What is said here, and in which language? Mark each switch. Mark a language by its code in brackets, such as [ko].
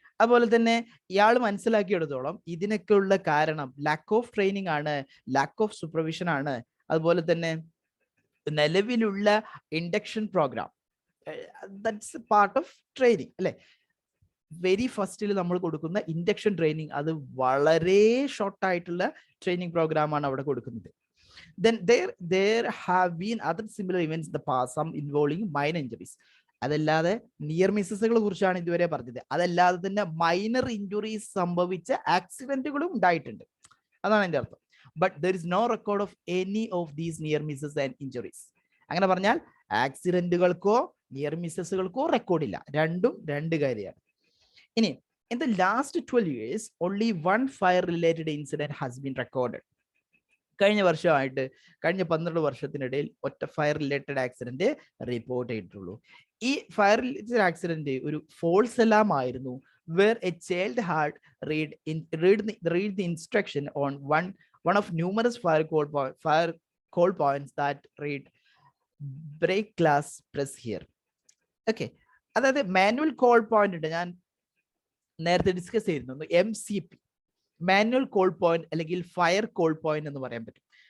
[ml] അതുപോലെ തന്നെ ഇയാൾ മനസ്സിലാക്കിയെടുത്തോളം ഇതിനൊക്കെ ഉള്ള കാരണം ലാക്ക് ഓഫ് ട്രെയിനിങ് ആണ്, ലാക്ക് ഓഫ് സൂപ്പർവിഷൻ ആണ്. അതുപോലെ തന്നെ നിലവിലുള്ള induction programme, [en] that's part of training [ml] അല്ലെ. വെരി ഫസ്റ്റിൽ നമ്മൾ കൊടുക്കുന്ന ഇൻഡക്ഷൻ ട്രെയിനിങ് അത് വളരെ ഷോർട്ട് ആയിട്ടുള്ള ട്രെയിനിങ് പ്രോഗ്രാം ആണ് അവിടെ കൊടുക്കുന്നത്. [en] Then there have been other similar events in the past, some involving minor injuries. [ml] അതല്ലാതെ നിയർ മിസ്സസുകളെ കുറിച്ചാണ് ഇതുവരെ പറഞ്ഞത്. അതല്ലാതെ തന്നെ മൈനർ ഇഞ്ചുറീസ് സംഭവിച്ച ആക്സിഡന്റുകളും ഉണ്ടായിട്ടുണ്ട്. അതാണ് എൻ്റെ അർത്ഥം. [en] But there is no record of any of these near misses and injuries. [ml] അങ്ങനെ പറഞ്ഞാൽ ആക്സിഡന്റുകൾക്കോ നിയർ മിസ്സസുകൾക്കോ റെക്കോർഡില്ല. രണ്ടും രണ്ട് കാര്യമാണ്. ഇനി [en] in the last 12 years only one fire related incident has been recorded. [ml] കഴിഞ്ഞ വർഷമായിട്ട് കഴിഞ്ഞ 12 വർഷത്തിനിടയിൽ ഒറ്റ ഫയർ റിലേറ്റഡ് ആക്സിഡന്റ് റിപ്പോർട്ട് ചെയ്തിട്ടുള്ളൂ. ഈ ഫയർ റിലേറ്റഡ് ആക്സിഡന്റ് ഒരു ഫോൾസ് അലാം ആയിരുന്നു. [en] where a child had read the instruction on one of numerous fire call points that read break glass, press here. [ml] Okay, അതായത് മാനുവൽ കോൾ പോയിന്റ് ഉണ്ട്. ഞാൻ നേരത്തെ discuss ചെയ്തിരുന്നു. MCP, manual call point അല്ലെങ്കിൽ fire call point എന്ന് പറയാൻ പറ്റും.